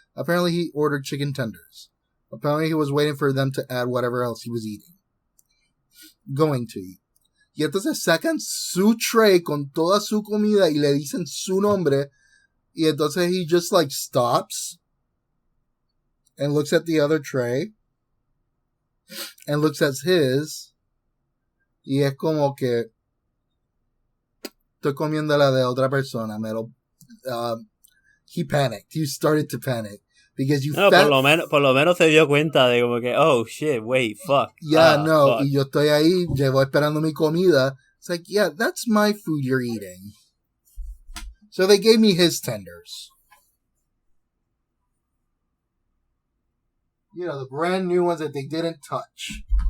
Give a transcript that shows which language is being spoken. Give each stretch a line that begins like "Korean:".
English: Apparently he ordered chicken tenders. Apparently he was waiting for them to add whatever else he was eating. Going to eat.
Spanish: Y entonces sacan su tray con toda su comida y le dicen su nombre. Y entonces
English: he just stops and looks at the other tray and looks at his.
Spanish: Y es como que estoy comiendo la de otra persona.
English: He panicked. He started to panic. Because
Spanish: por lo menos se dio cuenta de como que,
English: oh shit, wait, fuck.
Spanish: No,
English: fuck.
Spanish: Y yo estoy ahí, llevo esperando mi comida.
English: It's like, yeah, that's my food you're eating. So they gave me his tenders. You know, the brand new ones that they didn't touch.